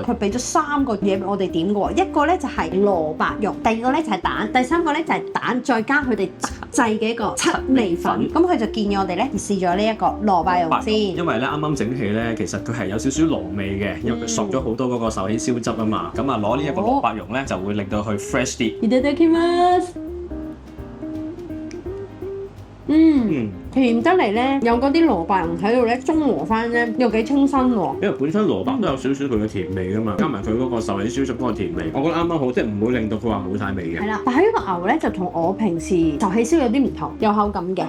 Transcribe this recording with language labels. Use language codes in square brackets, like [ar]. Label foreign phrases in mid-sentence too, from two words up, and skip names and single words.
[yue] 佢俾咗3個嘢俾我哋點嘅喎，一個咧就係蘿蔔肉，第二個咧就係蛋，第三個咧就係蛋，再加佢哋製嘅一個七味粉。咁佢就建議我哋咧試咗呢一個蘿蔔肉先。因為咧啱啱整起咧，其實佢係有少少糯味嘅，因為佢索咗好多嗰個壽喜燒汁啊嘛。咁啊攞呢一個蘿蔔蓉咧，就會令到佢 fresh 啲。 [ja] いただきます。 [yue] 甜得嚟咧，有嗰啲蘿蔔蓉喺度咧，中和翻咧，又幾清新喎。因為本身蘿蔔都有少少佢嘅甜味噶嘛，加埋佢嗰個壽喜燒汁嗰個甜味，我覺得啱啱好，即係唔會令到佢話冇晒味嘅。係啦，但係呢個牛咧就同我平時壽喜燒有啲唔同，有口感嘅。